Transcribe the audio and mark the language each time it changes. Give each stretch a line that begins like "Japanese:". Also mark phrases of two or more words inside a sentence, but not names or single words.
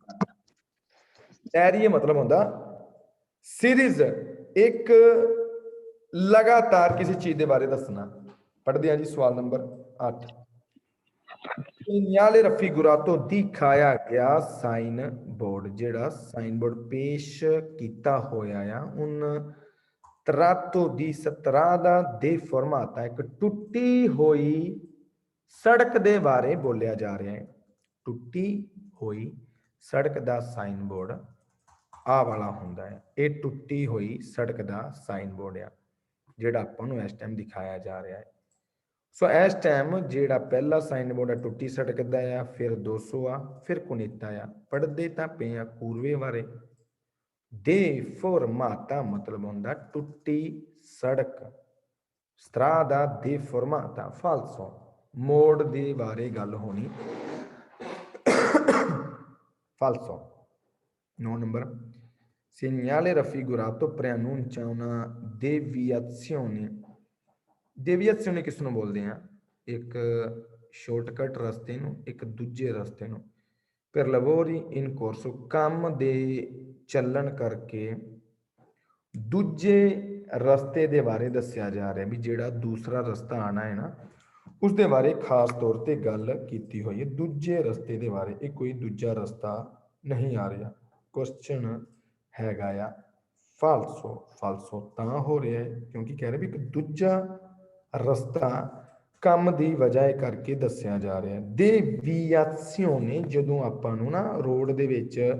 Punjabi: ਸੈਰੀਏ ਮਤਲਬ ਹੁੰਦਾ ਸੀਰੀਜ਼ ਇੱਕ ਲਗਾਤਾਰ ਕਿਸੇ ਚੀਜ਼ ਦੇ ਬਾਰੇ ਦੱਸਣਾ ਪੜ੍ਹਦੇ ਹਾਂ ਜੀ ਸਵਾਲ ਨੰਬਰ 8
Italian: segnale raffigurato
Punjabi: ਦਿਖਾਇਆ ਗਿਆ ਸਾਈਨ ਬੋਰਡ ਜਿਹੜਾ ਸਾਈਨ ਬੋਰਡ ਪੇਸ਼ ਕੀਤਾ ਹੋਇਆ ਆ ਹੁਣ
Italian: tratto di strada deformata
Punjabi: ਇੱਕ ਟੁੱਟੀ ਹੋਈ ਸੜਕ ਦੇ ਬਾਰੇ ਬੋਲਿਆ ਜਾ ਰਿਹਾ ਹੈ ਟੁੱਟੀ ਹੋਈ ਸੜਕ ਦਾ ਸਾਈਨ ਬੋਰਡ ਆ ਵਾਲਾ ਹੁੰਦਾ ਹੈ ਇਹ ਟੁੱਟੀ ਹੋਈ ਸੜਕ ਦਾ ਸਾਈਨ ਬੋਰਡ ਆ ਜਿਹੜਾ ਆਪਾਂ ਨੂੰ ਇਸ ਟਾਈਮ ਦਿਖਾਇਆ ਜਾ ਰਿਹਾ ਹੈ ਸੋ ਇਸ ਟਾਈਮ ਜਿਹੜਾ ਪਹਿਲਾ ਸਾਈਨ ਬੋਰਡ ਆ ਟੁੱਟੀ ਸੜਕ ਦਾ ਆ ਫਿਰ 200 ਆ ਫਿਰ ਕੁਨੀਤਾ ਆ ਪੜ੍ਹਦੇ ਤਾਂ ਪਏ ਆ ਕੂਰਵੇ ਬਾਰੇ deformata ਮਤਲਬ ਹੁੰਦਾ ਟੁੱਟੀ ਸੜਕ
Italian: strada deformata falso
Punjabi: ਮੋੜ ਦੇ ਬਾਰੇ ਗੱਲ ਹੋਣੀ
Italian: falso 9 number segnale raffigurato preannuncia una deviazione deviazione
Punjabi: ਕਿਸ ਨੂੰ ਬੋਲਦੇ ਆ ਇੱਕ ਸ਼ਾਰਟਕਟ ਰਸਤੇ ਨੂੰ ਇੱਕ ਦੂਜੇ ਰਸਤੇ ਨੂੰ
Italian: per lavori in corso
Punjabi: ਕੰਮ ਦੇ ਚੱਲਣ ਕਰਕੇ ਦੂਜੇ ਰਸਤੇ ਦੇ ਬਾਰੇ ਦੱਸਿਆ ਜਾ ਰਿਹਾ ਵੀ ਜਿਹੜਾ ਦੂਸਰਾ ਰਸਤਾ ਆਣਾ ਹੈ ਨਾ ਉਸ ਦੇ ਬਾਰੇ ਖਾਸ ਤੌਰ ਤੇ ਗੱਲ ਕੀਤੀ ਹੋਈ ਹੈ ਦੂਜੇ ਰਸਤੇ ਦੇ ਬਾਰੇ ਇਹ ਕੋਈ ਦੂਜਾ ਰਸਤਾ ਨਹੀਂ ਆ ਰਿਹਾ ਕੁਐਸਚਨ ਹੈਗਾ ਆ
Italian: falso falso
Punjabi: ਤਾਂ ਹੋ ਰਿਹਾ ਹੈ ਕਿਉਂਕਿ ਕਹਿ ਰਹੇ ਵੀ ਇੱਕ ਦੂਜਾ ਰਸਤਾ ਕੰਮ ਦੀ ਵਜ੍ਹਾ ਕਰਕੇ ਦੱਸਿਆ ਜਾ ਰਿਹਾ ਦੇਵੀਆਸੀਓਨੇ ਜਦੋਂ ਆਪਾਂ ਨੂੰ ਨਾ ਰੋਡ ਦੇ ਵਿੱਚ